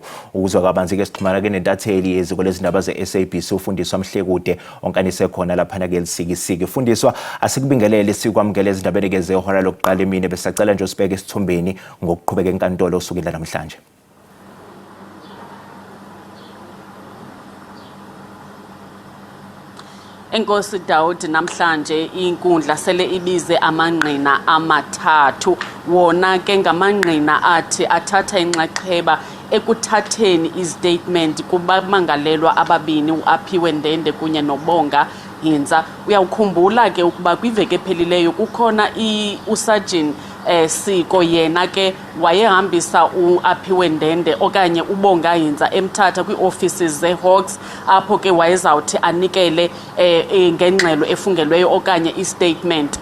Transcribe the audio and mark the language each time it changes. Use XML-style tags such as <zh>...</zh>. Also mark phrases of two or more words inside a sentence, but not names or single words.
<zu>Ukuzwa kabanzi ke sixhumana ke nentatheli yeziko lezindaba ze-SABC uFundiswa Mhlekude onkanise khona laphana ke lisikisiki. Fundiswa, asikubingelele sikwamukele ezindabeni ke zehora lokuqala emini besacela nje usibeke esithombeni ngokuqhubeka enkantolo usukela namhlanje.</zu> <xh>Enkosi Daud, namhlanje inkundla sele ibize amangqina amathathu, wona ke ngamangqina athi athatha inxaxheba ekuthatheni istatement kubamangalelwa ababini uAphiwe Ndende kunye noBonga Hintsa. Uyawukhumbula ke ukuba kwiveke ephelileyo kukhona uSargeant Siko yena ke wayehambisa uAphiwe Ndende okanye uBonga Hintsa eMthatha kwioffices zeHawks apho ke wayezawuthi anikele ngengxelo efungelweyo okanye istatement.</xh>